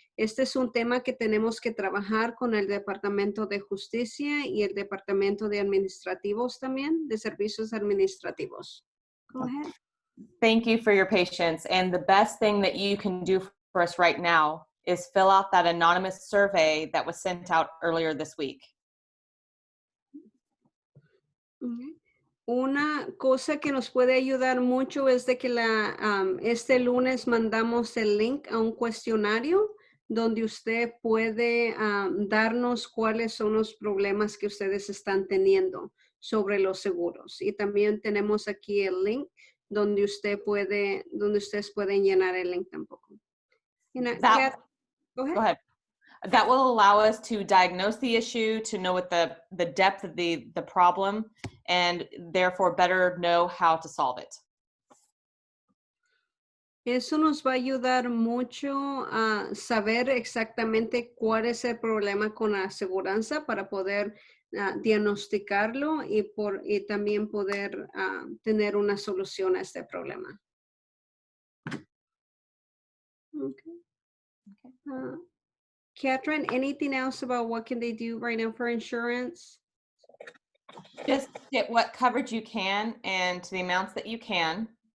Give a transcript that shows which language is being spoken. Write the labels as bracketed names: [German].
[Spanish] Este es un tema que tenemos que trabajar con el Departamento de Justicia y el Departamento de Administrativos también, de Servicios Administrativos. [English] Go ahead. Thank you for your patience. And the best thing that you can do for us right now is fill out that anonymous survey that was sent out earlier this week. Okay. [Spanish] Una cosa que nos puede ayudar mucho es de que este lunes mandamos el link a un cuestionario donde usted puede darnos cuáles son los problemas que ustedes están teniendo sobre los seguros. Y también tenemos aquí el link donde ustedes pueden llenar el link tampoco. [English] Go ahead. Go ahead. That will allow us to diagnose the issue, to know what the depth of the problem, and therefore better know how to solve it. [Spanish] Eso nos va a ayudar mucho a saber exactamente cuál es el problema con la aseguranza para poder diagnosticarlo y también poder tener una solución a este problema. [English] Okay. Catherine, anything else about what can they do right now for insurance? Just get what coverage you can and to the amounts that you can.